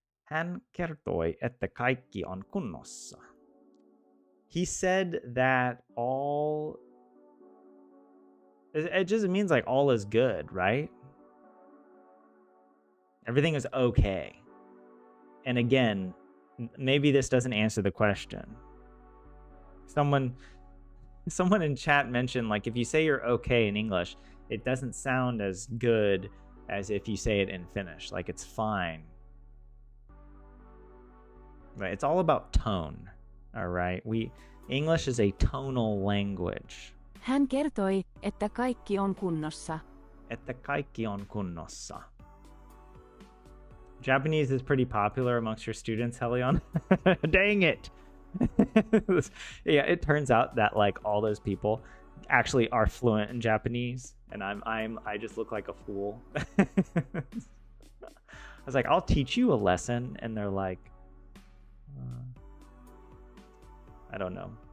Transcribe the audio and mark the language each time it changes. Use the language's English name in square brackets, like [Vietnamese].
[Finnish] Hän kertoi, että kaikki on kunnossa. [English] He said that all... It just means like all is good, right? Everything is okay. And again, maybe this doesn't answer the question. Someone in chat mentioned, like, if you say you're okay in English, it doesn't sound as good as if you say it in Finnish. Like, it's fine. Right? It's all about tone. All right? English is a tonal language. [Finnish] Hän kertoi, että kaikki on kunnossa. Että kaikki on kunnossa. [English] Japanese is pretty popular amongst your students, Helion. Dang it. Yeah, it turns out that like all those people actually are fluent in Japanese, and I just look like a fool. I was like, I'll teach you a lesson, and they're like, I don't know.